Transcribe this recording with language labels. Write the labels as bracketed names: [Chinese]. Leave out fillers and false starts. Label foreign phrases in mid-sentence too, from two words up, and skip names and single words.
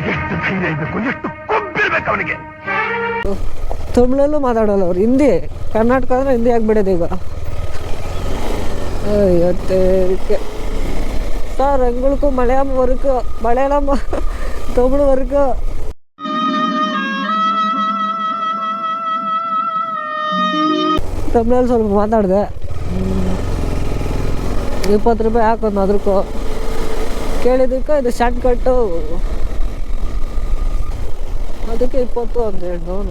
[Kannada] ಅವನಿಗೆ. ತಮಿಳಲ್ಲೂ ಮಾತಾಡೋಲ್ಲ ಅವ್ರು, ಹಿಂದಿ. ಕರ್ನಾಟಕ ಅಂದ್ರೆ ಹಿಂದಿ ಆಗ್ಬಿಡೋದು ಈಗ. [Tamil] சார் எங்களுக்கும் மலையாளம் வரைக்கும், மலையாளம் தமிழ் வரைக்கும். [Kannada] ತಮಿಳಲ್ಲಿ ಸ್ವಲ್ಪ ಮಾತಾಡಿದೆ. 20 ರೂಪಾಯಿ ಹಾಕೋದು ಅದಕ್ಕೂ ಕೇಳಿದ್ದಕ್ಕೆ ಇದು [English] short cut, [Kannada] ಅದಕ್ಕೆ 20 ಅಂತ ಹೇಳಿ ನಾನು.